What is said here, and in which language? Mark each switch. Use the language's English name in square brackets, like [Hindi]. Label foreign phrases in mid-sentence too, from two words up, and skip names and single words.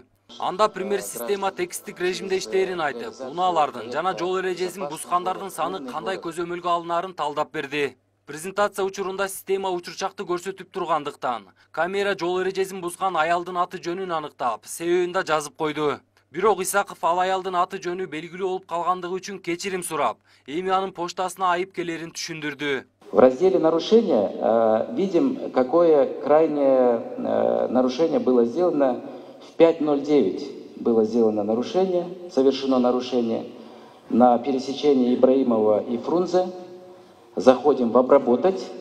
[Kyrgyz] Анда премьер система текстик режимде иштээрин айтып, унаалардын жана жол эрежесин бузгандардын саны кандай көзөмөлгө алынаарын талдап берди. Презентация учурунда система учурчакты көрсөтүп тургандыктан, камера жол эрежесин бузган аялдын аты жөнүн аныктап, себебин да жазып койду. Бирок Исаков ал аялдын аты жөнү белгилүү болуп калгандыгы үчүн кечирим сурап, эми анын поштасына айыпкерлерин түшүндүрдү. [Russian] В разделе нарушения видим, какое крайнее нарушение было сделано. В 5:09 было сделано нарушение, совершено нарушение на пересечении Ибраимова и Фрунзе. Заходим в обработать.